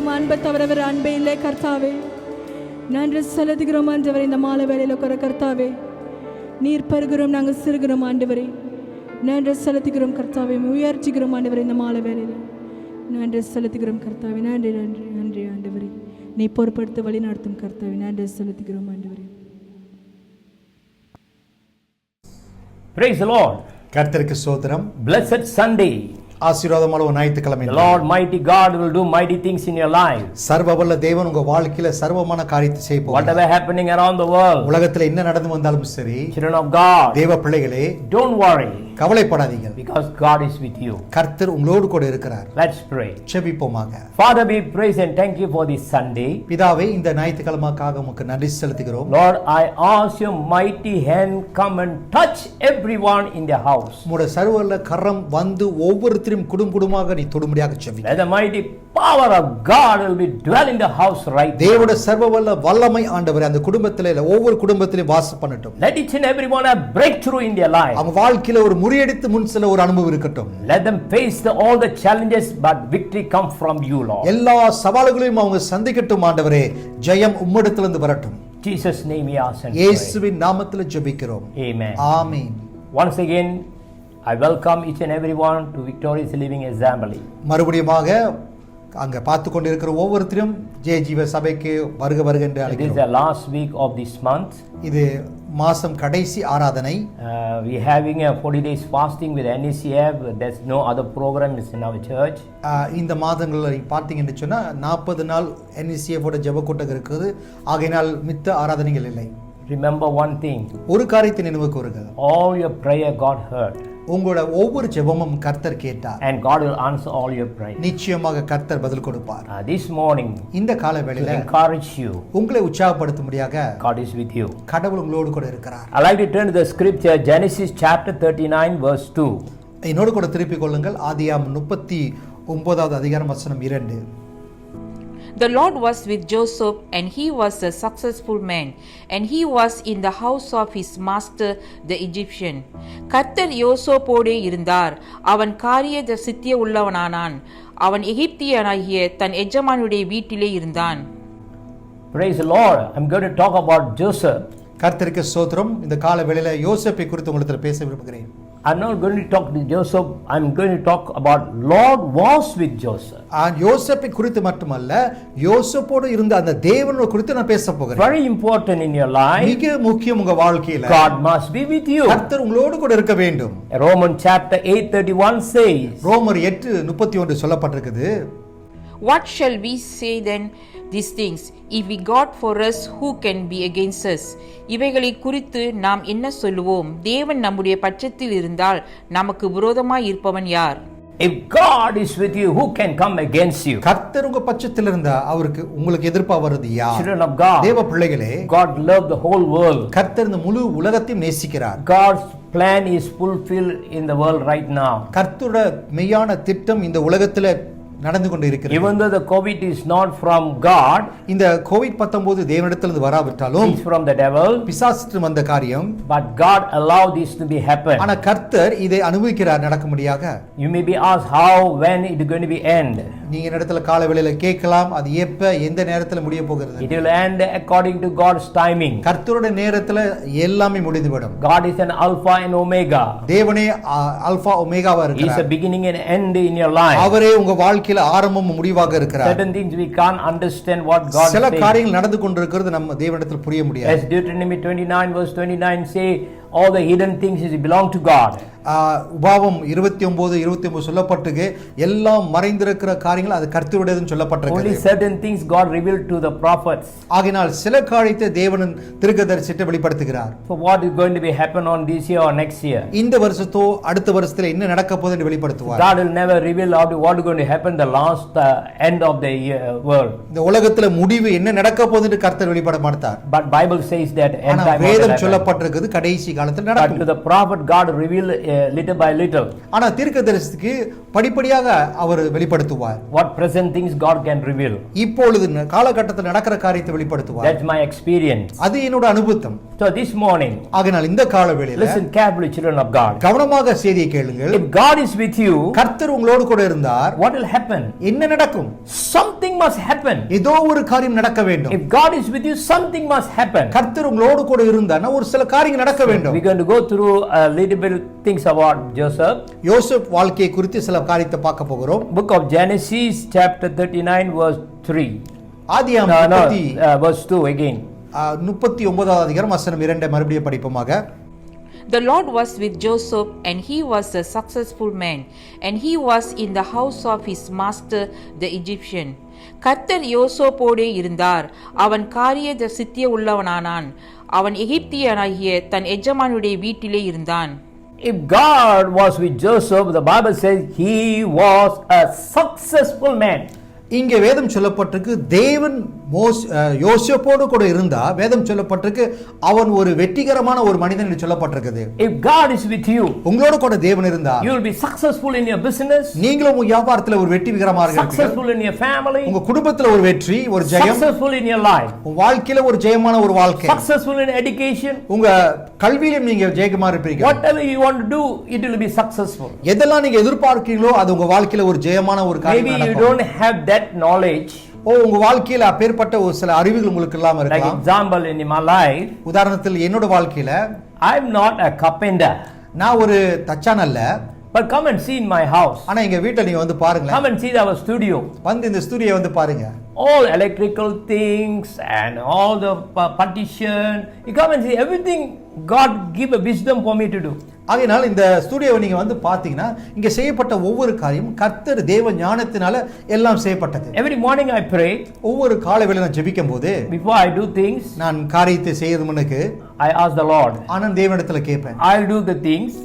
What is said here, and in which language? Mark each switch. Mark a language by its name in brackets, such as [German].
[Tamil] அன்பை தவிர வேறு அன்பே இல்லை கர்த்தாவே. நன்றி செலுத்துகிறோம் ஆண்டவரே. இந்த மாலை வேளையில் கர்த்தாவே நீர் பருகிறோம், நாங்கள் சிறுகிறோம் ஆண்டவரே. நன்றி செலுத்துகிறோம் கர்த்தாவே, உயர்ச்சிக்கிறோம் ஆண்டவரே. இந்த மாலை வேளையில் நன்றி செலுத்துகிறோம் கர்த்தாவே. நன்றி நன்றி நன்றி ஆண்டவரே, நீ பொறுப்படுத்த வழி நடத்தும் கர்த்தாவே. நன்றி செலுத்துகிறோம் ஆண்டவரே. [English] Praise the Lord. [Tamil] கர்த்தருக்கு ஸ்தோத்திரம். [English] Blessed Sunday. [Tamil] ஆசீர்வாதமான ஒரு ஞாயிற்றுக்கிழமை. [English] The Lord mighty God will do mighty things in your life. [Tamil] சர்வவல்ல தேவன் உங்க வாழ்க்கையில சர்வமான காரியத்தை செய்ய போகிறார். [English] Whatever happening around the world. [Tamil] உலகத்துல என்ன நடந்து வந்தாலும் சரி, [English] Children of God, [Tamil] தேவ பிள்ளைகளே, [English] don't worry. [Tamil] கவலைப்படாதீங்க. [English] Because God is with you. [Tamil] கர்த்தர் உங்களோடு கூட இருக்கிறார். [English] Let's pray. [Tamil] ஜெபிப்போமாக. [English] Father, we praise and thank you for this Sunday. [Tamil] பிதாவே, இந்த ஞாயிற்றுக்கிழமைக்காக உமக்கு நன்றி செலுத்துகிறோம். [English] Lord, I ask your mighty hand come and touch everyone in the house. [Tamil] உம்முடைய சர்வவல்ல கரம் வந்து ஒவ்வொருத்தரும் குடும்பமாக நீ தொடும்படியாக ஜெபிக்கிறேன். [English] Let the mighty power of God will be dwell in the house right now. [Tamil] தேவனுடைய சர்வவல்ல வல்லமை ஆண்டவரே அந்த குடும்பத்திலே ஒவ்வொரு குடும்பத்திலும் வாசம் பண்ணட்டும். [English] Let each and everyone have breakthrough in their life. [Tamil] அவங்க வாழ்க்கையில ஒரு முறியடித்து முன் செல்ல ஒரு அனுபவம் இருக்கட்டும். [English] Let them face all the challenges, but victory come from you, Lord. [Tamil] எல்லா சவால்களையும் அவங்க சந்திக்கட்டும் ஆண்டவரே, ஜெயம் உம்மிடத்திலிருந்து வரட்டும். [English] Jesus name we ask and pray. [Tamil] இயேசுவின் நாமத்தில் ஜெபிக்கிறோம். [English] Amen. [Tamil] Amen. [English] Once again I welcome each and everyone to Victorious Living Assembly. [Tamil] மறுபடியுமாக அங்க பார்த்து கொண்டிருக்கிற ஒவ்வொருத்தரும் ஜெயஜீவ சபைக்கு வருக வருக என்று [English] It is [Tamil] அழைக்கிறோம். [English] the last week of this month. [Tamil] இது மாசம் கடைசி ஆராதனை. [English] We having a 40 days fasting with NECF. There's no other program in our church. [Tamil] இந்த மாதங்களில் பார்த்தீங்கன்னு சொன்னா 40 நாள் NECF ஓட ஜெப கூட்டம் இருக்குது. ஆகையினால் மித்த ஆராதனைகள் இல்லை. [English] Remember one thing. [Tamil] ஒரு காரியத்தை நினைவுக்கு வருக. [English] All your prayer God heard. [Tamil] உங்களோட ஒவ்வொரு ஜெபமும் கர்த்தர் கேட்டார். [English] And God will answer all your prayers. [Tamil] நிச்சயமாக கர்த்தர் பதில் கொடுப்பார். [English] This morning [Tamil] இந்த கால வேளையில [English] to encourage you, [Tamil] உங்களை உற்சாகப்படுத்தும்படியாக [English] God is with you. [Tamil] கடவுள் உங்களோடு கூட இருக்கிறார். [English] I like to turn to the scripture Genesis chapter 39 verse 2. [Tamil] என்னோடு கூட திருப்பிக் கொள்ளுங்கள். ஆதியாகமம் 39வது அதிகாரம் வசனம் 2. [English] The Lord was with Joseph, and he was a successful man, and he was in the house of his master the Egyptian. [Tamil] கர்த்தர் யோசேப்போடே இருந்தார், அவன் காரிய சித்திய உள்ளவனானான், அவன் எகிப்தியனாகிய தன் எஜமானுடைய வீட்டிலே இருந்தான். [English] Praise the Lord. I'm going to talk about Joseph. [Tamil] கர்த்தருக்கு ஸ்தோத்திரம். இந்த கால வேளையில யோசேப்பை குறித்து உங்களுக்கு பேச விரும்புகிறேன். [English] I'm not going to talk to Joseph. I'm going to talk about Lord was with Joseph. [Tamil] யோசேப்பை குறித்து மட்டுமல்ல, யோசேப்போடு இருந்த அந்த தேவனோட குறித்து நான் பேச போகிறேன். [English] Very important in your life. [Tamil] மிக முக்கியம் உங்க வாழ்க்கையில. [English] God must be with you. [Tamil] கர்த்தர் உங்களோடு கூட இருக்க வேண்டும். [English] Romans chapter 8:31 says. [Tamil] ரோமர் 8:31 சொல்லப்பட்டிருக்குது. [English] What shall we say then these things? If we God for us, who can be against us? [Tamil] இவைகளை குறித்து நாம் என்ன சொல்லுவோம்? தேவன் நம்முடைய பட்சத்தில் இருந்தால் நமக்கு விரோதமாய் இருப்பவன் யார்? [English] If God is with you, who can come against you? [Tamil] கர்த்தர் உங்க பட்சத்தில் இருந்தா அவருக்கு உங்களுக்கு எதிர்ப்பா வருது யார்? [English] Children of God. [Tamil] தேவ பிள்ளைகளே, [English] God loved the whole world. [Tamil] கர்த்தர் இந்த முழு உலகத்தையும் நேசிக்கிறார். [English] God's plan is fulfilled in the world right now. [Tamil] கர்த்தரோட மெய்யான திட்டம் இந்த உலகத்துல நடந்து கொண்டு இருக்கிறது. [English] Even though the COVID is not from God, [Tamil] இந்த கோவிட்-19 தேவனிடத்திலிருந்து வராவிட்டாலும் [English] it's from the devil, [Tamil] பிசாசிட்டு வந்த காரியம். [English] but God allowed this to be happen. [Tamil] ஆனா கர்த்தர் இதை அனுபவிக்கிறார் நடக்கும்படியாக. [English] You may be asked how, when it is going to be end. [Tamil] நீங்க இடத்துல கால வேளையில கேட்கலாம், அது எப்ப எந்த நேரத்துல முடிய போகிறது? [English] It will end according to God's timing. [Tamil] கர்த்தருடைய நேரத்துல எல்லாமே முடிந்துவிடும். [English] God is an Alpha and Omega. [Tamil] தேவனே அல்பா ஒமேகாவா [English] He is a [Tamil] இருக்கிறார். [English] beginning and end in your life. [Tamil] அவரே உங்க வாழ்க்கையில ஆரம்பமும் முடிவாக இருக்கிறார். [English] Certain things we can't understand what God [Tamil] சில [English] says. [Tamil] காரியங்கள் நடந்து கொண்டிருக்கிறது நம்ம தேவனிடத்தில் புரிய முடியாது. [English] As Deuteronomy 29 verse 29 say, all the hidden things belong to God. [Tamil] உபாகம் 29 சொல்லப்பட்டிருக்கு, எல்லாம் மறைந்திருக்கிற காரியங்கள் அது கர்த்தருடையதுன்னு [English] Only [Tamil] சொல்லப்பட்டிருக்கு. [English] certain things God revealed to the prophets. [Tamil] ஆகினால் சில காரியத்தை தேவன் தீர்க்கதரிசிட்டு வெளிப்படுத்துகிறார். [English] So what is going to be happen on this year or next year? [Tamil] இந்த வருஷத்தோ அடுத்த வருஷத்துல என்ன நடக்க போகுது என்று வெளிப்படுத்துவார். [English] God will never reveal what is going to happen the last end of the world. [Tamil] இந்த உலகத்துல முடிவு என்ன நடக்க போகுது என்று கர்த்தர் வெளிப்பட மாட்டார். [English] But Bible says that end [Tamil] ஆனா [English] time will [Tamil] வேதம் [English] happen. [Tamil] சொல்லப்பட்டிருக்கிறது கடைசி காலத்துல [English] But to [Tamil] நடக்கும். [English] the prophet God reveal little by little. [Tamil] ஆனா தீர்க்கதரிசிக்கு படிப்படியாக அவர் வெளிப்படுத்துவார். [English] What present things God can reveal. [Tamil] இப்பொழுது காலகட்டத்தில் நடக்கிற காரியத்தை வெளிப்படுத்துவார். [English] That's my experience. [Tamil] அது என்னோட அனுபவம். [English] So this morning, [Tamil] ஆகையால் இந்த கால வேளையில [English] listen carefully, children of God. [Tamil] கவனமாக செய்தியை கேளுங்கள். [English] If God is with you, [Tamil] கர்த்தர் உங்களோடு கூட இருந்தார், [English] what will happen? [Tamil] என்ன நடக்கும்? [English] Something must happen. [Tamil] ஏதோ ஒரு காரியம் நடக்க வேண்டும். [English] If God is with you, something must happen. [Tamil] கர்த்தர் உங்களோடு கூட இருந்தார்னா ஒரு சில காரியங்கள் நடக்க வேண்டும். [English] We're going to go through a little bit things about Joseph. [Tamil] யோசேப் வாழ்க்கையை குறித்து சில காரியத்தை பார்க்க போகிறோம். [English] Book of Genesis chapter 39 verse 3. [Tamil] ஆதியாகமம் [English] Verse 2 again. [Tamil] 39வது அதிகாரம் வசனம் 2 மறுபடியும் படிப்போமாக. [English] The Lord was with Joseph, and he was a successful man, and he was in the house of his master the Egyptian. [Tamil] கர்த்தர் யோசேப்போடே இருந்தார், அவன் காரிய சித்திய உள்ளவனானான், அவன் எகிப்தியனாகிய தன் எஜமானுடைய வீட்டிலே இருந்தான். [English] If God was with Joseph, the Bible says he was a successful man. [Tamil] இங்கே வேதம் சொல்லப்பட்டிருக்கு, தேவன் யோசேப்போடு கூட இருந்தா வேதம் சொல்லப்பட்டிருக்கு அவன் ஒரு வெற்றிகரமான ஒரு மனிதன் என்று சொல்லப்பட்டிருக்குது. [English] If God is with you, [Tamil] உங்களோடு கூட தேவன் இருந்தா [English] you will be successful in your business, [Tamil] நீங்களும் உங்க வியாபாரத்துல ஒரு வெற்றிகரமாக இருப்பீங்க. [English] successful in your family, [Tamil] உங்க குடும்பத்துல ஒரு வெற்றி, ஒரு ஜெயம், [English] successful in your life, [Tamil] உங்க வாழ்க்கையில ஒரு ஜெயமான ஒரு வாழ்க்கை, [English] successful in education, [Tamil] உங்க கல்வியிலும் நீங்க ஜெயமா இருப்பீங்க. [English] whatever you want to do, it will be successful. [Tamil] எதெல்லாம் நீங்க எதிர்பார்க்கிறீங்களோ அது உங்க வாழ்க்கையில ஒரு ஜெயமான ஒரு காரியம் [English] Maybe you [Tamil] நடக்கும். [English] don't have that knowledge. [Tamil] உங்க வாழ்க்கையில அப்பேற்பட்ட ஒரு சில அறிவுகள் உங்களுக்கு இல்லாம [English] Like [Tamil] இருக்கலாம். [English] example in my life, [Tamil] உதாரணத்தில் என்னோட வாழ்க்கையில [English] I'm not a carpenter, [Tamil] நான் ஒரு தச்சான் அல்ல. [English] but come and see in my house. [Tamil] ஆனா எங்க வீட்டை நீங்க வந்து பாருங்க. [English] Come and see our studio. [Tamil] வந்து இந்த ஸ்டுடியோ வந்து பாருங்க. [English] All electrical things and all the partition. You come and see everything. God give a wisdom for me to do. [Tamil] ஆகையால் இந்த ஸ்டுடியோவை நீங்க வந்து பாத்தீங்கன்னா இங்க செய்யப்பட்ட ஒவ்வொரு காரியம் கர்த்தர் தேவ ஞானத்தினால எல்லாம் செய்யப்பட்டது. [English] Every morning I pray. [Tamil] ஒவ்வொரு காலை வேளை நான் ஜெபிக்கும் போது [English] Before I do things, [Tamil] நான் காரியத்தை செய்யறது முன்னுக்கு [English] I ask the Lord. [Tamil] ஆனா தேவனிடத்துல கேட்பேன். [English] I'll do the things.